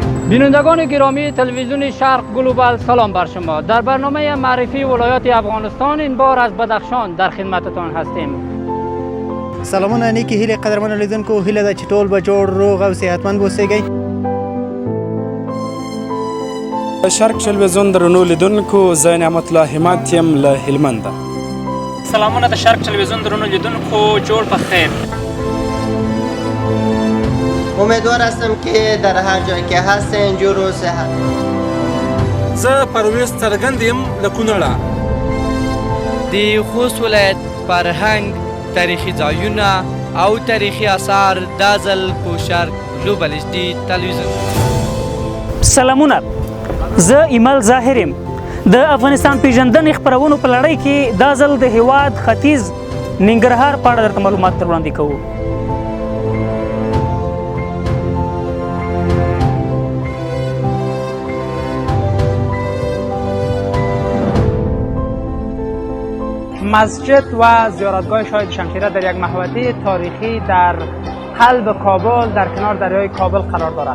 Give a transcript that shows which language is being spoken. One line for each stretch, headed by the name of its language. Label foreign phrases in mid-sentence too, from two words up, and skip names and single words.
Persian: بینندگان گرامی تلویزیون شرق گلوبال سلام بر شما. در برنامه معرفی ولایات افغانستان این بار از بدخشان در خدمتتان هستیم.
Pashto: سلامونه نیکی هیله قدرمن لیدونکو، هیله ده چې ټول به جوړ روغ او صحتمند اوسئ. شرق تلویزیون درنو لیدونکو، زه نعمت الله همت یم له هلمند. سلامونه د شرق تلویزیون درنو لیدونکو، جوړ په خیر.
Persian: امیدوار هستم که در هر جایی که هستین جور و صحت.
Pashto: زه پرویز څرګند یم له کونړه. د خوست ولایت فرهنګ، تاریخي ځایونه او تاریخي آثار دا ځل په شرق ګلوبال ایچ ډي تلویزیون. سلامونه، زه ایمل ظاهر یم. د افغانستان پیژندنې خپرونو په لړۍ کې دا ځل د هیواد ختیځ ننګرهار په اړه درته معلومات در وړاندې کوو.
Persian: مسجد و زیارتگاه شاهد شمشیره در یک محوطه تاریخی در قلب کابل در کنار دریای کابل قرار دارد.